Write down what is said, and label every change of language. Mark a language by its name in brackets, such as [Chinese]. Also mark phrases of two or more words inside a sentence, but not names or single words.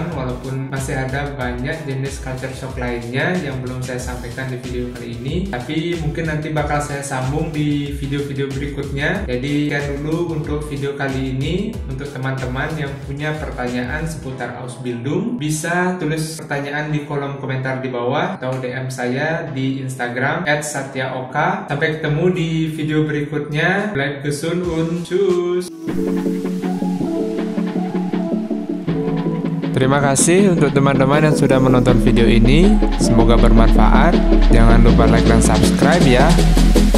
[Indonesian] Walaupun masih ada banyak jenis [English] culture shock [Indonesian] lainnya yang belum saya sampaikan di video kali ini, tapi mungkin nanti bakal saya sambung di video-video berikutnya. Jadi sekian dulu untuk video kali ini. Untuk teman-teman yang punya pertanyaan seputar Ausbildung, bisa tulis pertanyaan di kolom komentar di bawah atau DM saya di Instagram @satyaoka. Sampai ketemu di video berikutnya. [German] Bleibt gesund und tschüss. [Indonesian] Terima kasih untuk teman-teman yang sudah menonton video ini. Semoga bermanfaat. Jangan lupa like dan subscribe ya.